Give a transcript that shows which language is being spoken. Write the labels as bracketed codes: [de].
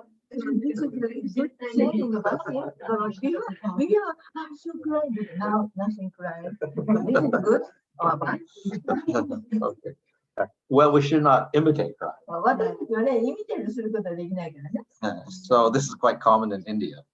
[en] This is good saying about it. Before I'm so crying, but now nothing crying. This is good or bad? Okay. Well, we should not imitate crying. [ja] 私たちはね、イミテートすることはできないからね。 [en] So this is quite common in India.